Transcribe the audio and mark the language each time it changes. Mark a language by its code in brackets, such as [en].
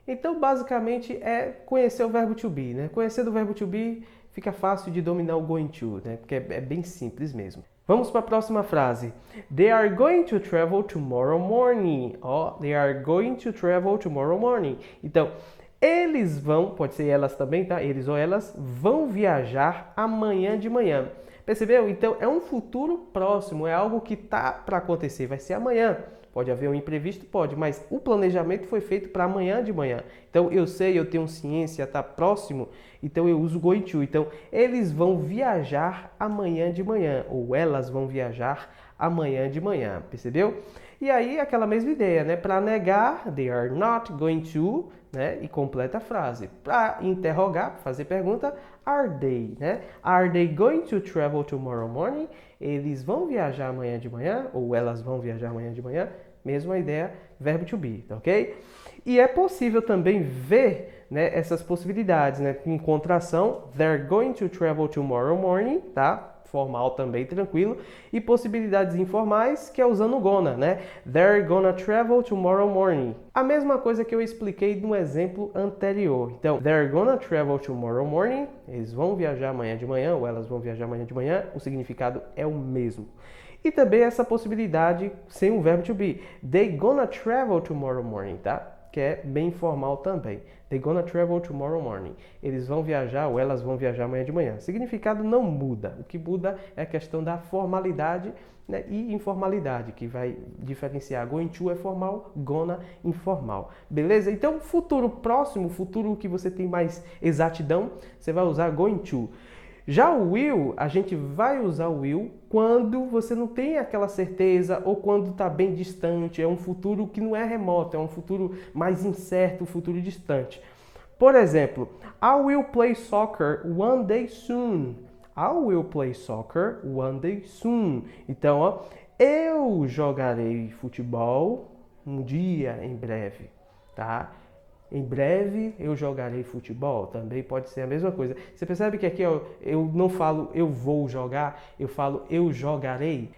[pt] Então, basicamente, é conhecer o verbo to be, né? Conhecendo o verbo to be, fica fácil de dominar o going to, né? Porque é bem simples mesmo. Vamos para a próxima frase. [en] They are going to travel tomorrow morning. Ó, they are going to travel tomorrow morning. [pt] Então, eles vão, pode ser elas também, tá? Eles ou elas vão viajar amanhã de manhã. Percebeu? Então é um futuro próximo, é algo que tá para acontecer, vai ser amanhã. Pode haver um imprevisto? Pode, mas o planejamento foi feito para amanhã de manhã. Então eu sei, eu tenho ciência, tá próximo, então eu uso going to. Então eles vão viajar amanhã de manhã, ou elas vão viajar amanhã de manhã, percebeu? E aí aquela mesma ideia, né? Para negar, [en] they are not going to, [pt] né? E completa a frase. Para interrogar, fazer pergunta, are they, né? [en] Are they going to travel tomorrow morning? [pt] Eles vão viajar amanhã de manhã, ou elas vão viajar amanhã de manhã? Mesma ideia, verbo to be, ok? E é possível também ver, né, essas possibilidades, né? Em contração, [en] they're going to travel tomorrow morning, tá? [pt] Formal também, tranquilo. E possibilidades informais, que é usando gonna, né? [en] They're gonna travel tomorrow morning. [pt] A mesma coisa que eu expliquei no exemplo anterior. [en] Então, they're gonna travel tomorrow morning. [pt] Eles vão viajar amanhã de manhã, ou elas vão viajar amanhã de manhã. O significado é o mesmo. E também essa possibilidade sem o verbo to be. [en] They gonna travel tomorrow morning, tá? [pt] Que é bem informal também. [en] They gonna travel tomorrow morning. [pt] Eles vão viajar ou elas vão viajar amanhã de manhã. O significado não muda. O que muda é a questão da formalidade, né, e informalidade, que vai diferenciar. Going to é formal, gonna informal. Beleza? Então, futuro próximo, futuro que você tem mais exatidão, você vai usar going to. Já o will, a gente vai usar o will quando você não tem aquela certeza ou quando está bem distante, é um futuro que não é remoto, é um futuro mais incerto, um futuro distante. Por exemplo, [en] I will play soccer one day soon. I will play soccer one day soon. [pt] Então, ó, eu jogarei futebol um dia em breve, tá? Em breve eu jogarei futebol, também pode ser a mesma coisa. Você percebe que aqui eu não falo eu vou jogar, eu falo eu jogarei.